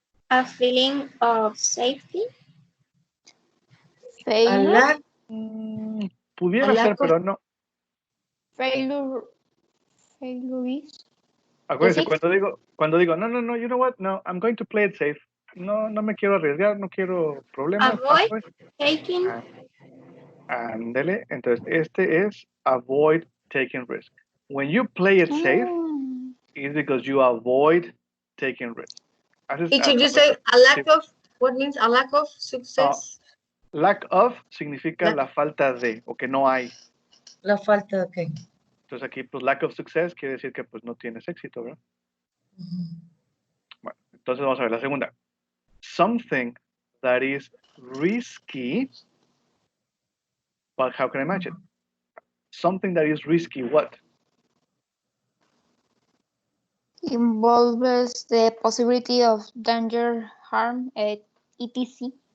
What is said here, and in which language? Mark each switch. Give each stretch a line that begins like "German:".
English: A feeling of safety. A Failure. lack,
Spanish: Pudiera
English: a lack of-
Spanish: pero no.
English: Failure is.
Spanish: Acuérdense,
English: Yes,
Spanish: cuando digo, no,
English: you know what? No, I'm going to play it safe.
Spanish: No me quiero arriesgar, no quiero problemas.
English: Avoid taking.
Spanish: Ándele. Entonces, este es
English: avoid taking risk. When you play it safe, it's because you avoid taking risk. Teacher, you say a lack of, what means a lack of success?
Spanish: Lack of significa
English: Lack.
Spanish: la falta de, o que no hay. La falta, okay. Entonces aquí, pues, lack of success quiere decir que, pues, no tienes éxito, ¿verdad? Bueno, entonces vamos a ver la segunda.
English: Something that is risky, but how can I match it? Something that is risky, what? involves the possibility of danger, harm, etc.